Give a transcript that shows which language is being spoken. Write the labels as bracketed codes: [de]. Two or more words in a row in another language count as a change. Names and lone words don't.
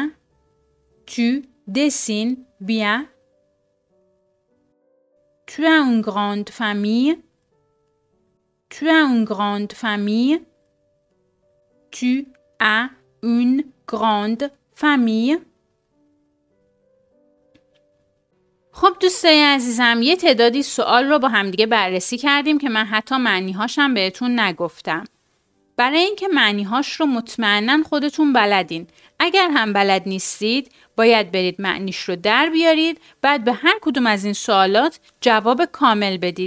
[fr] Tu dessines bien. Tu as une grande famille. Tu as une grande famille. Tu as une grande famille. [fa] خب دوستای عزیزم یه تعدادی سوال رو با همدیگه بررسی کردیم که من حتی معنی‌هاشم بهتون نگفتم. برای اینکه معنی‌هاش رو مطمئناً خودتون بلدین. اگر هم بلد نیستید باید برید معنیش رو در بیارید، بعد به هر کدوم از این سوالات جواب کامل بدید.